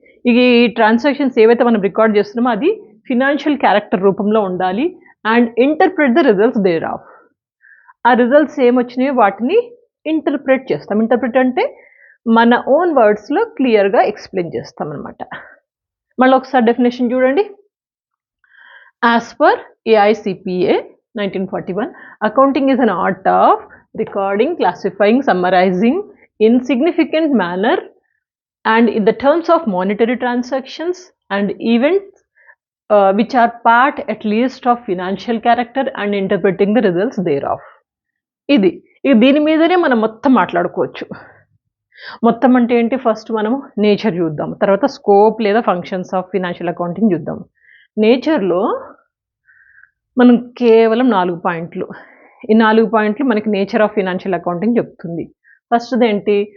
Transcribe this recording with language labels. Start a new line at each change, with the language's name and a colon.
Telugu: ఈ ట్రాన్సాక్షన్స్ ఏవైతే మనం రికార్డ్ చేస్తున్నామో అది ఫినాన్షియల్ క్యారెక్టర్ రూపంలో ఉండాలి.
English: And interpret the results thereof.
Telugu: ఆ రిజల్ట్స్ ఏమొచ్చినాయో వాటిని ఇంటర్ప్రెట్ చేస్తాం. ఇంటర్ప్రెట్ అంటే మన ఓన్ వర్డ్స్లో క్లియర్గా ఎక్స్ప్లెయిన్ చేస్తాం అనమాట. మళ్ళీ ఒకసారి డెఫినేషన్ చూడండి.
English: As per AICPA 1941, accounting is an art of recording, classifying, summarizing in significant manner and in the terms of monetary transactions and events which are part at least of financial character and interpreting the results thereof.
Telugu: ఇది దీని మీదనే మనం మొత్తం మాట్లాడుకోవచ్చు. మొత్తం అంటే ఏంటి? First మనము నేచర్ చూద్దాం, తర్వాత స్కోప్ లేదా ఫంక్షన్స్ ఆఫ్ ఫినాన్షియల్ అకౌంటింగ్ చూద్దాం. నేచర్లో మనం కేవలం 4 పాయింట్లు. ఈ 4 పాయింట్లు మనకి నేచర్ ఆఫ్ ఫినాన్షియల్ అకౌంటింగ్ చెప్తుంది. ఫస్ట్ది ఏంటి?